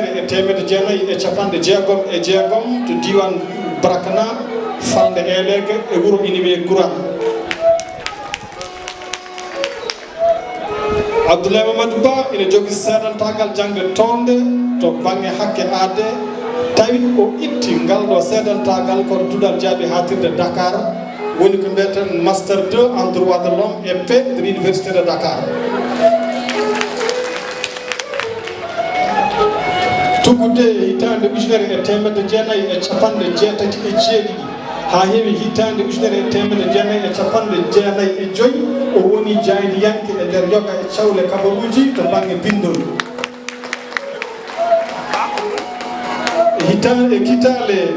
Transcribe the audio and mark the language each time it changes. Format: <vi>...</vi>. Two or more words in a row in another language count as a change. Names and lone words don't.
<ff>1996 to diwan Brakana falde Elege e wuuro Inibe Gura Abdoulaye Mamadou Ba ina jogui seedantagal jangde tonde to banggue hakke aade tawi o itti ngal ɗo seedantagal koto duɗal jaaɓi hatirde Dakar woni ko mbiyeten</ff> <fr>master 2 en droit de l'homme et paix de l'université de Dakar</fr> <ff>tuggude hitande 1987 ha heewi hitande 1995 o woni jaydiyanke e nder yoga e cawle kabaruji to banggue bindol hitande kitale</ff>